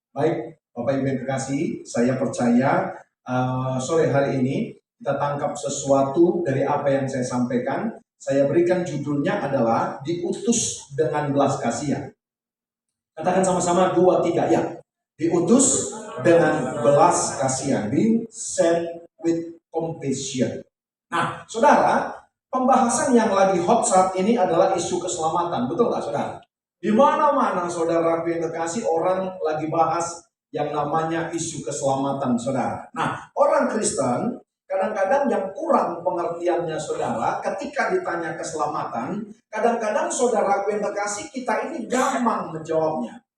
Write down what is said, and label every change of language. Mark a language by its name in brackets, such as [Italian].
[Indonesian] Baik, Bapak Ibu yang kekasih, saya percaya sore hari ini kita tangkap sesuatu dari apa yang saya sampaikan. Saya berikan judulnya adalah diutus dengan belas kasihan. Katakan sama-sama 2, 3 ya. Diutus dengan belas kasihan. [English] Being sent with compassion. [Indonesian] Nah, saudara, pembahasan yang lagi hot saat ini adalah isu keselamatan. Betul nggak, saudara? Di mana-mana, saudara yang kekasih, orang lagi bahas yang namanya isu keselamatan, saudara. Nah, orang Kristen kadang-kadang yang kurang pengertiannya, saudara, ketika ditanya keselamatan, kadang-kadang saudara yang kekasih, kita ini gampang menjawabnya.